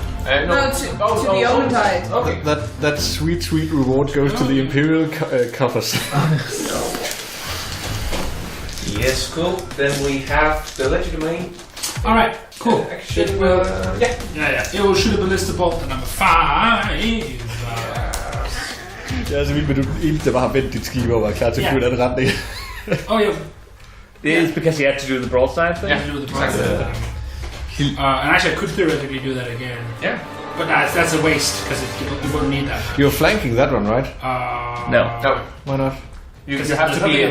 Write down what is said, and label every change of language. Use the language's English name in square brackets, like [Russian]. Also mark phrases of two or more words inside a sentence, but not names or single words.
[English] No, to the Omentide. Okay. That sweet reward goes to the Imperial coffers. Yes, cool. Then we have the Legerdemain. Alright, cool. Action. It will, Yeah. It will shoot a ballista bolt at number 5. [Danish] Det er altså vildt med, du eneste, der bare har vendt dit skib og var klar til at flyve den retning. [English] Oh, yeah. It's because you had to do the broadside thing? Yeah, do the broadside. And actually, I could theoretically do that again. Yeah. But that's a waste, because you won't need that. You're flanking that one, right? No. Why not? You Because have to there's be